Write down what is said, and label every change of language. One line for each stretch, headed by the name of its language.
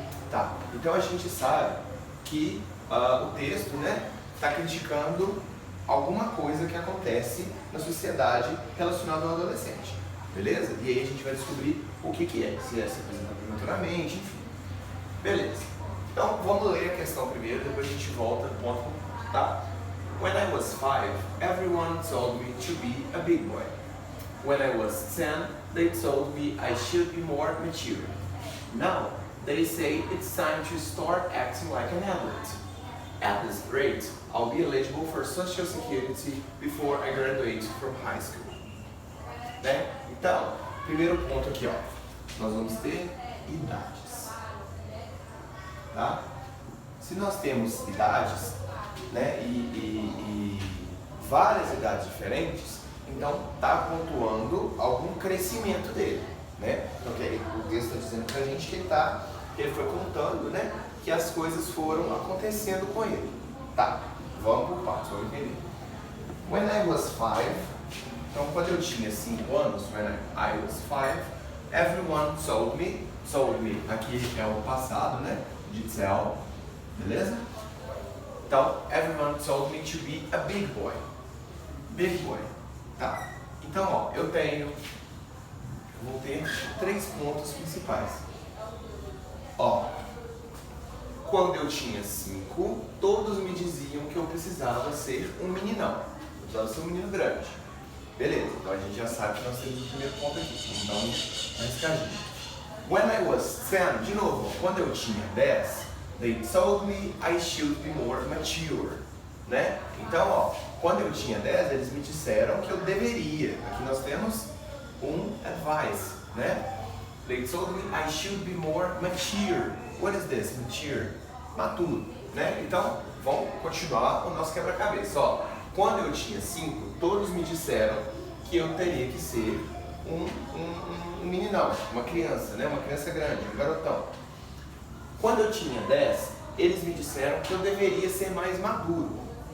Portuguese: Tá, então a gente sabe que o texto, né, está criticando alguma coisa que acontece na sociedade relacionada ao adolescente, beleza? E aí a gente vai descobrir o que é, se é se apresentar prematuramente, enfim. Beleza. Então vamos ler a questão primeiro, depois a gente volta no ponto, tá?
English: When I was 5, everyone told me to be a big boy. When I was 10, they told me I should be more mature. Now, they say it's time to start acting like an adult. At this rate, I'll be eligible for Social Security before I graduate from high school.
Portuguese: Né? Então, primeiro ponto aqui, ó, nós vamos ter idades. Tá? Se nós temos idades, né, e várias idades diferentes, então está pontuando algum crescimento dele, né? Então o texto está dizendo pra gente que ele foi contando, né, que as coisas foram acontecendo com ele. Tá, vamos por partes, vamos entender.
English: When I was 5,
Portuguese: então quando eu tinha 5 anos,
English: when I was 5, everyone told me,
Portuguese: aqui é o passado, né, de tell, beleza?
English: Então, everyone told me to be a big boy. Big boy. Tá.
Portuguese: Então, ó, eu vou ter 3 pontos principais. Ó, quando eu tinha 5, todos me diziam que eu precisava ser um meninão. Eu precisava ser um menino grande. Beleza, então a gente já sabe que nós temos o primeiro ponto aqui. Então, uma escadinha.
English: When I was 10,
Portuguese: de novo, quando eu tinha 10,
English: they told me I should be more mature, né?
Portuguese: Então, ó, quando eu tinha 10, eles me disseram que eu deveria. Aqui nós temos um advice, né?
English: They told me I should be more mature. What is this? Mature? Maturo, né?
Portuguese: Então, vamos continuar o nosso quebra-cabeça. Ó, quando eu tinha 5, todos me disseram que eu teria que ser um meninão, uma criança, né? Uma criança grande, um garotão. Quando eu tinha 10, eles me disseram que eu deveria ser mais maduro.